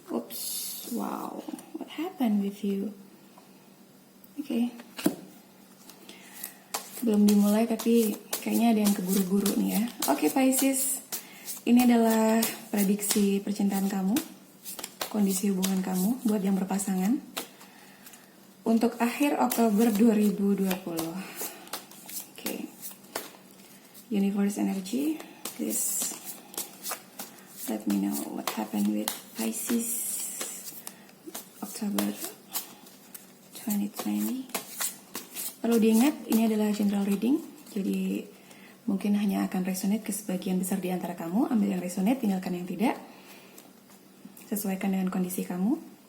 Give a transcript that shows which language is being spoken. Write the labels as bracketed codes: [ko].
[en] Oops, wow, what happened with you? Oke. [id] Belum dimulai tapi kayaknya ada yang keburu-buru nih ya. Oke Pisces, ini adalah prediksi percintaan kamu, kondisi hubungan kamu buat yang berpasangan untuk akhir Oktober 2020. [en] Universe energy, please let me know what happened with Pisces October 2020. [id] Perlu diingat, ini adalah general reading, jadi mungkin hanya akan resonate ke sebagian besar di antara kamu. Ambil yang resonate, tinggalkan yang tidak. Sesuaikan dengan kondisi kamu.